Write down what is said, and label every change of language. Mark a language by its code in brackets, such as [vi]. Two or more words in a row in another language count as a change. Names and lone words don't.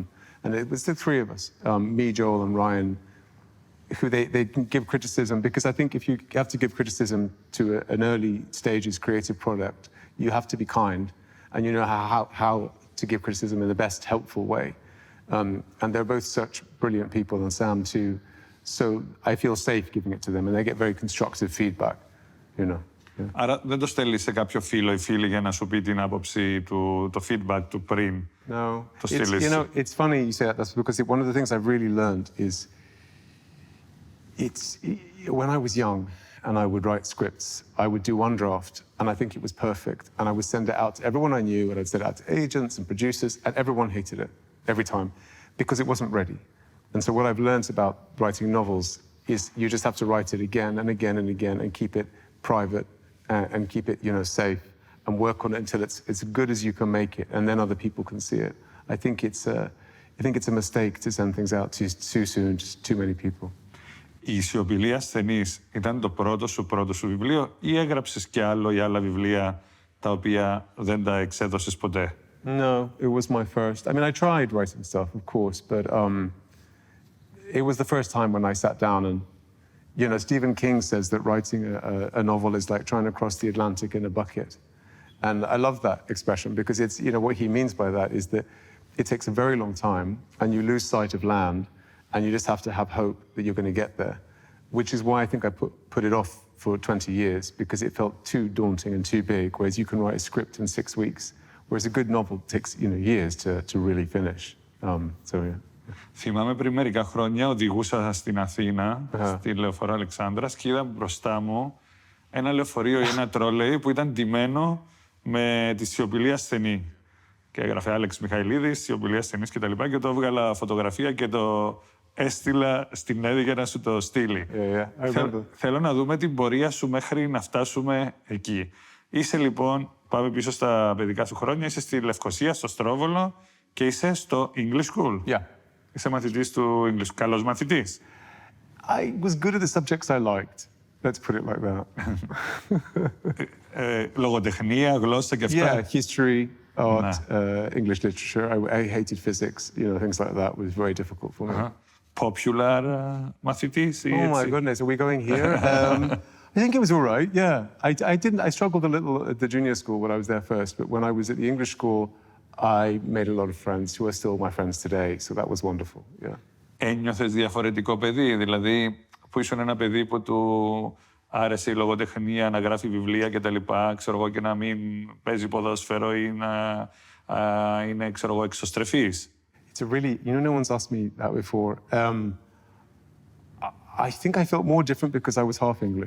[en] And it was the 3 of us, me, Joel, and Ryan, who they can give criticism, because I think if you have to give criticism to an early stages creative product, you have to be kind, and you know how to give criticism in the best helpful way. And they're both such brilliant people, and Sam too. So I feel safe giving it to them, and they get very constructive feedback, you know. [el] Άρα δεν το στέλνεις σε κάποιο φίλο ή φίλη για να σου πει την άποψη του, το feedback του πριν. [en] No. [el] Το στείλεις. [en] You know, it's funny you say that. That's because one of the things I've really learned is when I was young and I would write scripts, I would do one draft and I think it was perfect and I would send it out to everyone I knew and I'd send it out to agents and producers and everyone hated it every time because it wasn't ready. And so what I've learned about writing novels is you just have to write it again and again and again and keep it private and keep it, you know, safe and work on it until it's as good as you can make it and then other people can see it. I think it's a mistake to send things out too soon to too many people. [el] Η Σιωπηλή ασθενής ήταν το πρώτο σου βιβλίο ή έγραψες κι άλλο ή άλλα βιβλία τα οποία δεν τα εξέδωσες ποτέ? [en] No, it was my first. I mean, I tried writing stuff, of course, but it was the first time when I sat down and, you know, Stephen King says that writing a novel is like trying to cross the Atlantic in a bucket. And I love that expression because it's, you know, what he means by that is that it takes a very long time and you lose sight of land and you just have to have hope that you're going to get there, which is why I think I put it off for 20 years because it felt too daunting and too big, whereas you can write a script in 6 weeks, whereas a good novel takes, you know, years to really finish. So, yeah. [el] Θυμάμαι πριν μερικά χρόνια οδηγούσα στην Αθήνα, στη λεωφορείο Αλεξάνδρας και είδα μπροστά μου ένα λεωφορείο ή ένα τρόλεϊ που ήταν ντυμένο με τη Σιωπηλή ασθενή. Και έγραφε Alex Michaelides, Σιωπηλή ασθενής κτλ. Και το έβγαλα φωτογραφία και το έστειλα στην Έδη για να σου το στείλει. Θέλω να δούμε την πορεία σου μέχρι να φτάσουμε εκεί. Είσαι λοιπόν, πάμε πίσω στα παιδικά σου χρόνια, είσαι στη Λευκοσία, στο Στρόβολο και είσαι στο English School. [en] Yeah. [el] Είσαι μαθητής του English. Καλός μαθητής. [en] I was good at the subjects I liked. Let's put it like that. [el] Λογοτεχνία, γλώσσα και αυτά. [en] Yeah, history, art, English literature. I hated physics. You know, things like that was very difficult for me. [el] Popular μαθητής ή [en] Oh my [el] έτσι? [en] goodness, are we going here? I think it was all right, yeah. I struggled a little at the junior school when I was there first, but when I was at the English school, I made a lot of friends who are still my friends today, so that was wonderful, yeah. [el] Ένιωθες διαφορετικό παιδί, δηλαδή που ήσουν ένα παιδί που του άρεσε η λογοτεχνία, να γράφει βιβλία κτλ. Ξέρω εγώ, και να μην παίζει ποδόσφαιρο ή να είναι, ξέρω εγώ, εξωστρεφής. [en] It's a really, you know, no one's asked me that before. I think I felt more different because I was half English.